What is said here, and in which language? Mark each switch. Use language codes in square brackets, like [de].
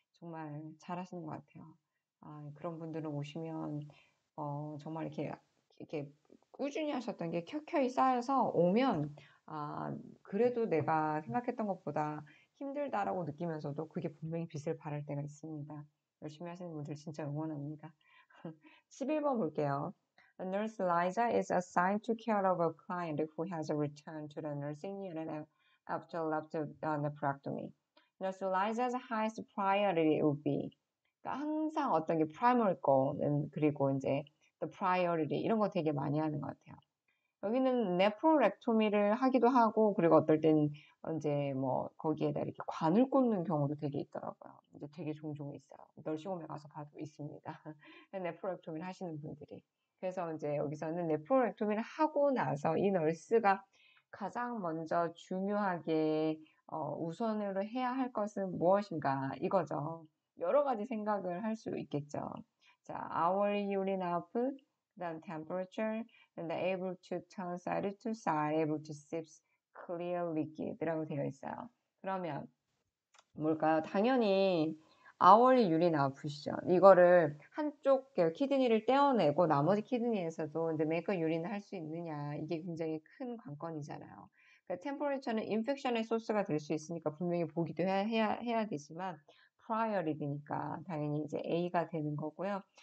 [ko] 정말 잘하시는 것 같아요. 그런 분들은 오시면 정말 이렇게 꾸준히 하셨던 게 켜켜이 쌓여서 오면 그래도 내가 생각했던 것보다 힘들다라고 느끼면서도 그게 분명히 빛을 발할 때가 있습니다. 열심히 하시는 분들 진짜 응원합니다. 11번 볼게요. [en] A nurse Liza is assigned to care of a client who has returned to the nursing unit after nephrectomy. Nurse Liza's highest priority would be [ko] 그러니까 항상 어떤 게 primary 거는 그리고 이제 the priority 이런 거 되게 많이 하는 것 같아요. 여기는 네프로렉토미를 하기도 하고 그리고 어떨 땐 이제 뭐 거기에다 이렇게 관을 꽂는 경우도 되게 있더라고요. 이제 되게 종종 있어요. 널싱홈에 가서 봐도 있습니다. 네프로렉토미를 하시는 분들이. 그래서 이제 여기서는 네프로렉토미를 하고 나서 이 널스가 가장 먼저 중요하게 우선으로 해야 할 것은 무엇인가 이거죠. 여러 가지 생각을 할 수 있겠죠. [en] 자, hourly urine output, 그다음 temperature, and able to turn side to side, able to sip clear liquid [ko] 라고 되어 있어요. 그러면 뭘까요? 당연히 [en] hourly urine output [ko] 이죠. 이거를 한쪽 키드니를 떼어내고 나머지 키드니에서도 이제 [en] make a urine [ko] 할 수 있느냐 이게 굉장히 큰 관건이잖아요. 그러니까 temperature는 인펙션의 소스가 될 수 있으니까 분명히 보기도 해야 되지만 priority니까 당연히 이제 A가 되는 거고요.